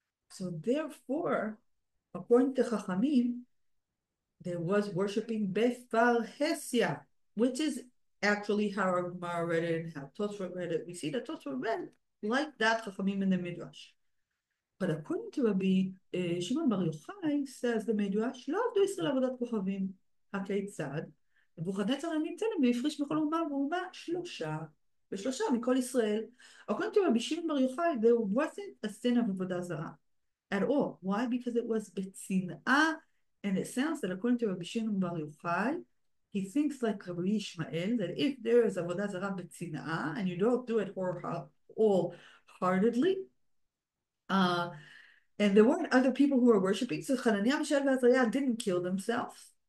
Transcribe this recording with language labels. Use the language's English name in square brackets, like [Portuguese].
[English] So therefore, according to Chachamim, there was worshiping Befarhesia, which is actually how our Gemara read it and how Tosafot read it. We see that Tosafot read like that Chachamim in the Midrash. But according to Rabbi Shimon bar Yochai, says the Midrash, [Hebrew] לא עבדו ישראל עבודת כוכבים. הכיצד? נבוכדנצר העמיד צלם והפריש מכל אומה ואומה 3 ו3 מכל ישראל. [English] According to Rabbi Shimon bar Yochai, there wasn't a sin of avodah zarah at all. Why? Because it was betzin'ah, and it sounds that according to Rabbi Shimon bar Yochai, he thinks like Rabbi Yishmael, that if there is avodah zarah betzin'ah, and you don't do it wholeheartedly, and there weren't other people who were worshiping, so Chananiah, Mishael, and Azariah didn't kill themselves.